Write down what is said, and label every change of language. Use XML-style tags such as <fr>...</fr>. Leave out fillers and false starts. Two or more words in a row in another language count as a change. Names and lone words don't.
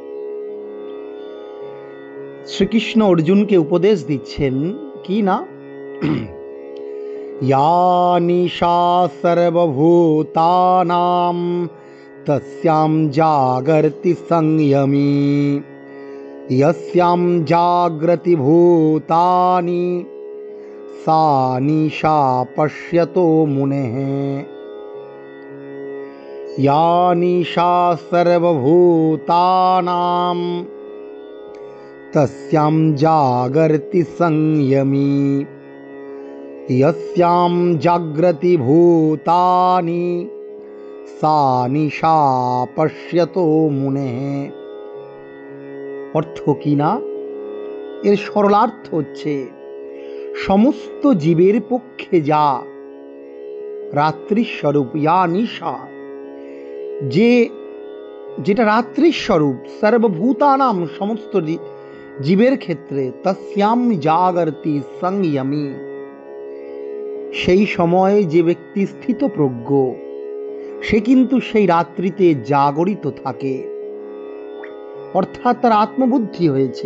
<bn>শ্রীকৃষ্ণ অর্জুনকে উপদেশ দিচ্ছেন কি না,</bn> <sa>ইয়া নিশা সর্বভূতানাম তস্যাম জাগর্তি সংযমী यस्यां जाग्रति भूतानि सा निशा पश्यतो मुनेः। या निशा सर्वभूतानां तस्यां जागर्ति संयमी यस्यां जाग्रति भूतानि सा निशा पश्यतो मुनेः।</sa> <bn>অর্থ কি না, এর সরলার্থ হচ্ছে সমস্ত জীবের পক্ষে যা রাত্রিস্বরূপ,</bn> <sa>ইয়া নিশা,</sa> <bn>যেটা রাত্রিস্বরূপ, সর্বভূতানাম, সমস্ত জীবের ক্ষেত্রে,</bn> <sa>তস্যাম জাগর্তি সংযমী,</sa> <bn>সেই সময়ে যে ব্যক্তি স্থিতপ্রজ্ঞ সে কিন্তু সেই রাত্রিতে জাগরিত থাকে, অর্থাৎ তার আত্মবুদ্ধি হয়েছে।</bn>